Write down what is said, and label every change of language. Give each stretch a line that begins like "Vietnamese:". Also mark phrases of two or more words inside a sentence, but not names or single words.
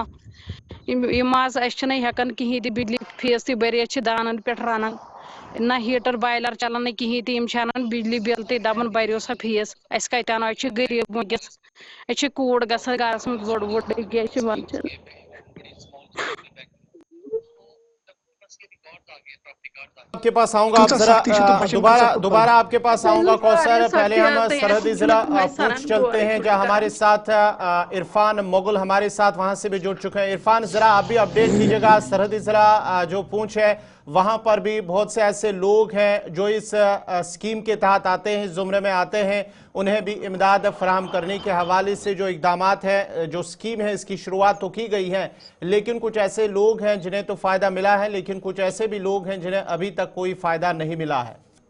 Kashmiri: یِم آز أسۍ چھِنہٕ ہٮ۪کان کِہیٖنۍ تہِ بجلی فیٖس تہِ بٔرِتھ چھِ دانن پٮ۪ٹھ رنان نہ ہیٖٹر بایلر چلان نہٕ کِہیٖنۍ تہِ یِم چھِ انان بجلی بِل تہِ دپان بٔرِو سا فیٖس أسۍ کتہِ انو أسۍ چھِ غریٖب وٕنکیٚس أسۍ چھِ کوٗر گژھان گرس منٛز بوٚڑ کیٛاہ چھِ ونان
Urdu: آپ کے پاس آؤں گا، آپ ذرا دوبارہ آپ کے پاس آؤں گا کوثر. پہلے ہم سرحدی ضلع پونچھ چلتے ہیں، جہاں ہمارے ساتھ عرفان مغل ہمارے ساتھ وہاں سے بھی جڑ چکے ہیں. عرفان، ذرا آپ بھی اپڈیٹ کیجیےگا، سرحدی ضلع جو پونچھ ہے وہاں پر بھی بہت سے ایسے لوگ ہیں جو اس اسکیم کے تحت آتے ہیں، اس زمرے میں آتے ہیں، انہیں بھی امداد فراہم کرنے کے حوالے سے جو اقدامات ہیں، جو اسکیم ہے، اس کی شروعات تو کی گئی ہے، لیکن کچھ ایسے لوگ ہیں جنہیں تو فائدہ ملا ہے، لیکن کچھ ایسے بھی لوگ ہیں جنہیں ابھی تک کوئی فائدہ نہیں ملا ہے.